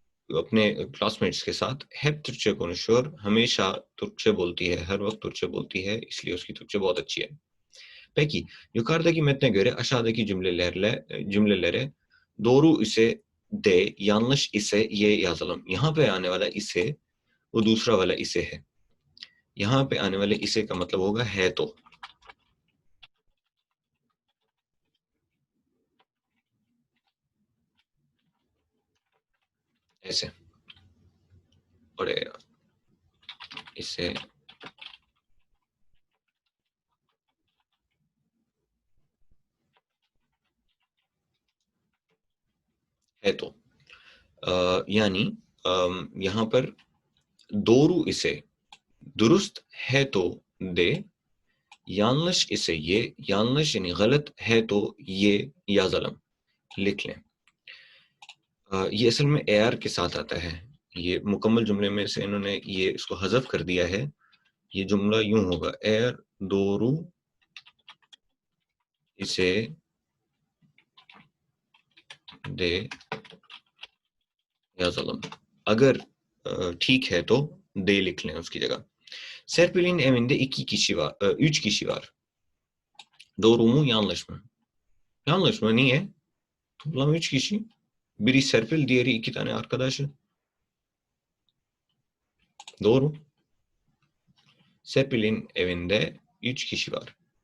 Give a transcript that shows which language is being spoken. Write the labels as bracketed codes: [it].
[hi] अपने क्लासमेट्स के साथ [tr] hep Türkçe konuşuyor, [hi] hमेशा Türkçe बोलती है, her वक्त Türkçe बोलती है, इसलिए उसकी Türkçe बहुत अच्छी है. [tr] Peki, yukarıdaki metne göre aşağıdaki cümlelere doğru ise de, yanlış ise ye yazalım. [hi] यहाँ पे आने वाला इसे, वो दूसरा वाला इसे है. यहाँ पे आने वाले इसे का मतलब होगा है तो. ऐसे. और इसे है तो. यानी यहाँ पर [tr] doğru ise [hi] दुरुस्त है तो de, [tr] yanlış ise ye, yanlış yani [hi] गलत है तो ये [tr] yazalım, [hi] लिख लें. ये असल में AR के साथ आता है. ये मुकम्मल जुमले में से इन्होंने ये इसको हज़फ कर दिया है. ये जुमला यूं होगा, [tr] eğer doğru ise de yazalım. [hi] Agar ठीक है तो de लिख लें उसकी जगह. [tr] Serpil'in evinde 3 kişi var. Doğru mu, yanlış mı? Yanlış mı? Niye? Toplam 3 kişi. Biri Serpil, diğeri 2 tane arkadaşı. Doğru. Serpil'in evinde 3 kişi var.